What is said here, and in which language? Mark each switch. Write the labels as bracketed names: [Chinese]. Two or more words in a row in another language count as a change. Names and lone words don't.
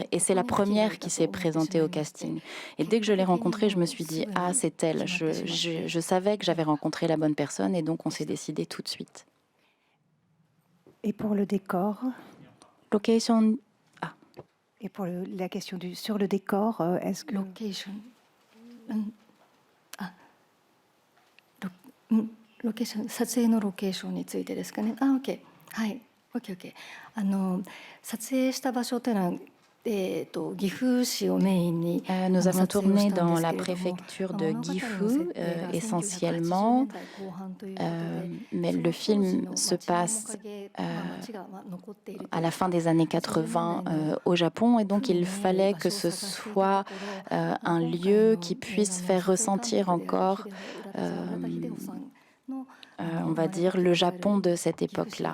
[French] Et c'est la première qui s'est présentée au casting. Et dès que je l'ai rencontrée, je me suis dit « Ah, c'est elle ». Je savais que j'avais rencontré la bonne personne, et donc on s'est décidé tout de suite. Et pour le décor? Location. Ah. Et pour la question sur le décor, est-ce que... Location. [Japanese] ロケーション、撮影のロケーションについてですかね。OK。はい。OK。撮影した場所というのは、岐阜市をメインに [French] Nous avons tourné dans la préfecture de Gifu essentiellement, mais le film se passe à la fin des années 80 au Japon, et donc il fallait que ce soit un lieu qui puisse faire ressentir encore on va dire, le Japon de cette époque-là.